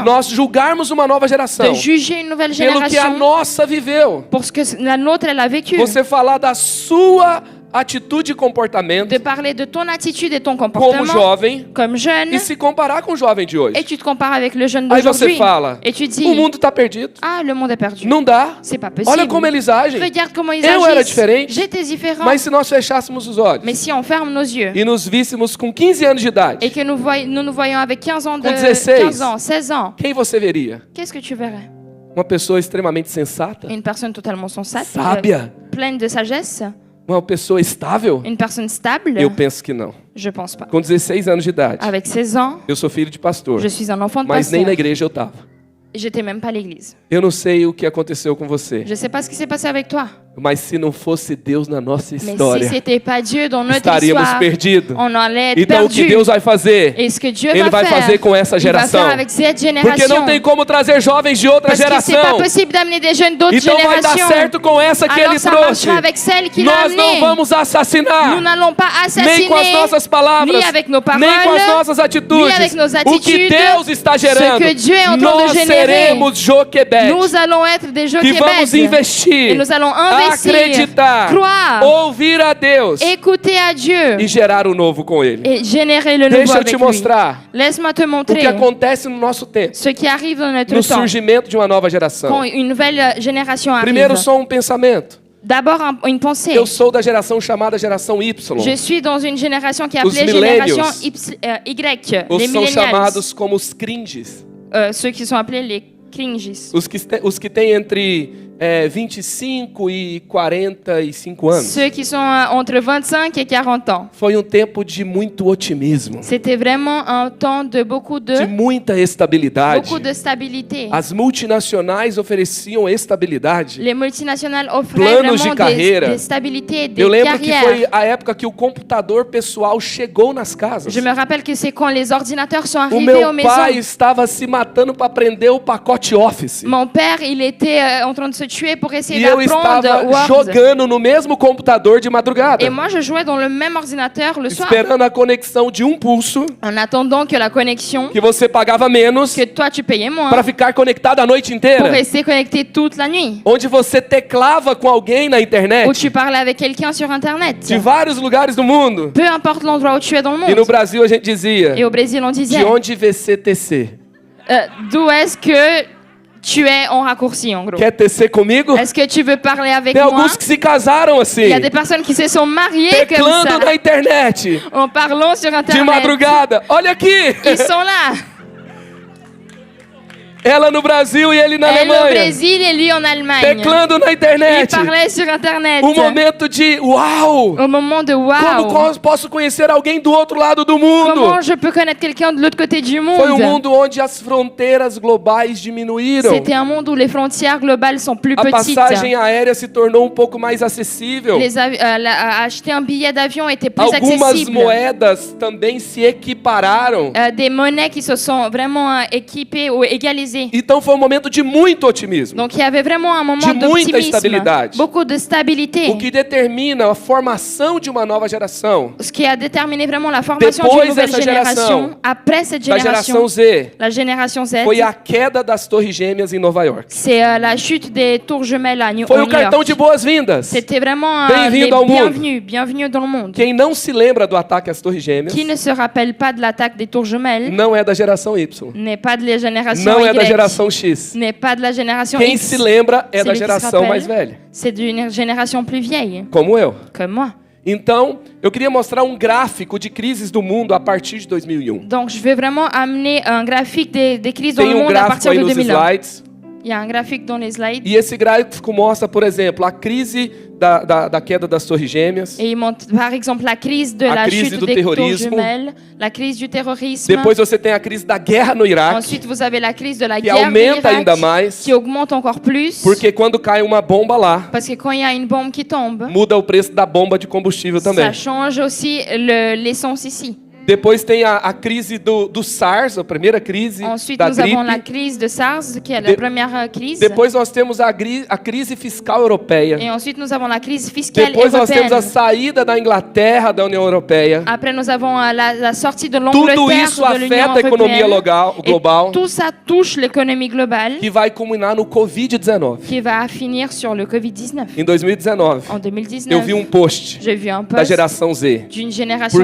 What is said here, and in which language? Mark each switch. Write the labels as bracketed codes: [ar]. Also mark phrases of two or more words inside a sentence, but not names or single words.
[pt] nós julgarmos uma nova geração [fr] de juger une nouvelle [pt] pelo que a [fr] génération [pt] nossa viveu. [fr] pour ce que la nôtre elle a vécu. [pt] Você falar da sua atitude e comportamento [fr] de parler de ton attitude et ton [pt] como [fr] comportement [pt] jovem [fr] comme jeune, [pt] e se comparar com o jovem de hoje. [fr] et tu te compares avec le jeune [pt] Aí você [fr] d'aujourd'hui. [pt] fala, [fr] Et tu dis, [pt] o mundo está perdido. [fr] ah, le monde est perdu. [pt] Não dá. [fr] C'est pas possible. [pt] Olha como eles agem. [fr] Regarde comment ils [pt] Eu era [fr] agissent. [pt] diferente. [fr] J'étais différent. [pt] Mas se nós fechássemos os olhos [fr] Mais si on ferme nos yeux [pt] e nos víssemos com 15 anos de idade, [fr] et que nous nous voyons avec 15 ans, [pt] Com 16. [fr] 15 ans, 16 ans, [pt] quem você veria? [fr] qu'est-ce que tu verrais? [pt] Uma pessoa extremamente sensata? [fr] Une personne totalement sensate, [pt] Sábia? [fr] pleine de sagesse, [pt] Uma pessoa estável? [fr] une personne stable? [pt] Eu penso que não. [fr] Je pense pas. [pt] Com 16 anos de idade, [fr] Avec 16 ans, [pt] eu sou filho de pastor, [fr] je suis un enfant de [pt] mas nem na [fr] pasteur. [pt] igreja eu estava. [fr] J'étais même pas à l'église. [pt] Eu não sei o que aconteceu com você, [fr] Je sais pas ce qui s'est passé avec toi. [pt] mas se não fosse Deus na nossa [fr] Mais si [pt] história, [fr] c'était pas Dieu dans notre [pt] estaríamos [fr] histoire, [pt] perdidos. [fr] on allait être [pt] Então o que [fr] perdu. [pt] Deus vai fazer? [fr] Et ce que Dieu [pt] Ele vai [fr] faire, [pt] fazer com essa [fr] il va [pt] geração. [fr] faire avec cette [pt] Porque [fr] génération. [pt] não tem como trazer jovens de outra [fr] Parce que c'est pas [pt] geração. [fr] possible d'amener des jeunes d'autres [pt] Então vai dar [fr] générations. [pt] certo com essa que [fr] Alors [pt] ele [fr] ça [pt] trouxe. [fr] marchera avec celle qu'il a [pt] Nós não [fr] amenée. [pt] vamos assassinar. [fr] Nous n'allons pas [pt] Nem com as [fr] assassiner, [pt] nossas palavras, [fr] ni avec nos paroles, [pt] nem com as nossas atitudes. [fr] ni avec nos [pt] O que [fr] attitudes. [pt] Deus está [fr] Ce [pt] gerando, [fr] que Dieu est en train de [pt] nós [fr] générer. [pt] seremos Joquebed, [fr] Nous allons être des [pt] que vamos [fr] Jochebed. [pt] investir, [fr] Et nous allons investir, [pt] acreditar, [fr] croire, [pt] ouvir a Deus [fr] écouter à Dieu [pt] e gerar o novo com Ele. [fr] et générer le nouveau [pt] Deixa eu [fr] avec [pt] te [fr] lui. [pt] mostrar [fr] Laisse-moi te [pt] o que [fr] montrer [pt] acontece no nosso tempo, [fr] ce qui arrive dans notre [pt] no [fr] temps [pt] surgimento de uma nova geração. [fr] quand une nouvelle génération arrive. [pt] Primeiro, só um pensamento. [fr] D'abord, une pensée. [pt] Eu sou da geração chamada geração Y. [fr] Je suis dans une génération qui est [pt] Os [fr] appelée [pt] millennials. [fr] génération Y, [pt] Os [fr] les [pt] são [fr] millennials, [pt] chamados como os cringes. [fr] Ceux qui sont appelés les cringes. [pt] Os que têm entre 25 e 45 anos. [fr] Ceux qui sont entre 25 et 40 ans. [pt] Foi um tempo de muito otimismo, [fr] C'était vraiment un temps de beaucoup [pt] de muita estabilidade. [fr] de stabilité. [pt] As multinacionais ofereciam estabilidade. [fr] Les multinationales offraient [pt] Planos de [fr] vraiment [pt] carreira. [fr] des stabilités, des [pt] Eu lembro que [fr] carrières. [pt] foi a época que o computador pessoal chegou nas casas. [fr] Je me rappelle que c'est quand les ordinateurs sont [pt] O [fr] arrivés aux [pt] meu pai [fr] maisons. [pt] estava se matando para aprender o pacote Office. [fr] Mon père, il était en train de se tuer pour essayer [pt] E eu [fr] d'apprendre [pt] estava [fr] Word. [pt] jogando no mesmo computador de madrugada, [fr] Et moi, je jouais dans le même ordinateur le soir, [pt] esperando a conexão de um pulso [fr] en attendant que la connexion, [pt] que você pagava menos [fr] que toi tu payais moins, [pt] para ficar conectado a noite [fr] pour [pt] inteira, [fr] rester connecté toute la nuit. [pt] onde você teclava com alguém na [fr] Où [pt] internet [fr] tu parlais avec quelqu'un sur Internet. [pt] de vários lugares do mundo. [fr] Peu importe l'endroit où tu es dans le [pt] E no [fr] monde. [pt] Brasil a gente dizia: [fr] Et au Brésil, on [pt] de [fr] disait, [pt] onde VCTC? [fr] d'où est-ce que tu es en raccourci, en gros. [pt] Quer tecer comigo? [fr] Est-ce que tu veux parler avec [pt] Tem [fr] moi? [pt] alguns que se casaram assim, [fr] Il y a des personnes qui se sont mariées comme [pt] teclando [fr] ça, [pt] na internet, [fr] en parlant sur [pt] de [fr] Internet. [pt] madrugada. Olha aqui! [fr] Ils sont là. [pt] Ela no Brasil e ele na [fr] Elle au [pt] Alemanha, [fr] Brésil et lui en Allemagne. [pt] teclando na [fr] Ils [pt] internet. [fr] parlaient sur Internet. [pt] Momento de uau! [fr] Au moment de [pt] Como [fr] waouh. [pt] posso conhecer alguém do outro lado do mundo? [fr] Comment je peux connaître quelqu'un de l'autre côté du [pt] Foi um [fr] monde? [pt] mundo onde as fronteiras globais diminuíram. [fr] C'était un monde où les frontières globales sont plus [pt] A [fr] petites. [pt] passagem aérea se tornou um pouco mais acessível. [fr] Acheter un billet d'avion était plus [pt] Algumas [fr] accessible. [pt] moedas também se equipararam. [fr] Des monnaies qui se sont vraiment équipées ou égalisées. [pt] Então foi um momento de muito otimismo. [fr] Donc il y avait vraiment un moment [pt] De muita [fr] d'optimisme, [pt] estabilidade. [fr] beaucoup de stabilité, [pt] O que determina a formação de uma nova geração, [fr] ce qui a déterminé vraiment la formation [pt] Depois [fr] d'une nouvelle [pt] dessa [fr] génération. Après cette [pt] da [fr] génération, [pt] geração Z, [fr] la génération Z, [pt] foi a queda das Torres Gêmeas em Nova York. [fr] c'est la chute des tours jumelles à New [pt] Foi o [fr] York. [pt] cartão de boas-vindas. [fr] C'était vraiment [pt] Bem-vindo ao mundo. [fr] bienvenue dans le monde. [pt] Quem não se lembra do ataque às Torres Gêmeas [fr] Qui ne se rappelle pas de l'attaque des tours jumelles [pt] não é da geração Y, [fr] n'est pas de la génération [pt] não é da [fr] Y, [pt] geração X. [fr] n'est pas de la génération [pt] Quem [fr] X. [pt] se lembra é da [fr] Celui qui se [pt] geração [fr] rappelle. [pt] mais velha, [fr] C'est d'une génération plus vieille, [pt] como eu. [fr] comme moi. [pt] Então, eu queria mostrar um gráfico de crises do mundo a partir de 2001. [fr] Donc, je vais vraiment amener un graphique des crises dans [pt] Tem [fr] le [pt] um [fr] monde à [pt] gráfico [fr] partir [pt] aí [fr] de [pt] nos [fr] 2001. [pt] slides. [fr] Il y a un graphique dans les slides. [pt] E esse gráfico mostra, por exemplo, a crise da queda das Torres Gêmeas. [fr] Et il montre, par exemple, la crise de [pt] A [fr] la [pt] crise [fr] chute [pt] do [fr] des tours [pt] terrorismo. [fr] jumelles, la crise du terrorisme. [pt] Depois você tem a crise da guerra no Iraque, [fr] Ensuite, vous avez la crise de la [pt] que [fr] guerre de [pt] aumenta ainda [fr] l'Irak, [pt] mais, [fr] qui augmente encore plus. [pt] porque quando cai uma bomba lá, [fr] Parce que quand il y a une bombe qui tombe, [pt] muda o preço da bomba de combustível também. [fr] ça change aussi l'essence ici. [pt] Depois tem a crise do SARS, a primeira crise [fr] Ensuite, [pt] da [fr] nous avons la [pt] gripe. [fr] crise de SARS, qui est la première crise. [pt] Depois nós temos a crise fiscal europeia. [fr] Et ensuite, nous avons la crise fiscale [pt] Depois nós temos a [fr] européenne. [pt] saída da Inglaterra da União Europeia. [fr] Après, nous avons la sortie de [pt] Tudo [fr] l'Angleterre [pt] isso [fr] de l'Union [pt] afeta a economia [fr] européenne. [pt] global, [fr] Et tout ça touche l'économie globale, [pt] que vai culminar no Covid-19. [fr] qui va finir sur le Covid-19. [pt] Em 2019, [fr] En [pt] eu [fr] 2019, [pt] vi um post [fr] j'ai vu un [pt] da [fr] post [pt] geração Z. [fr] d'une génération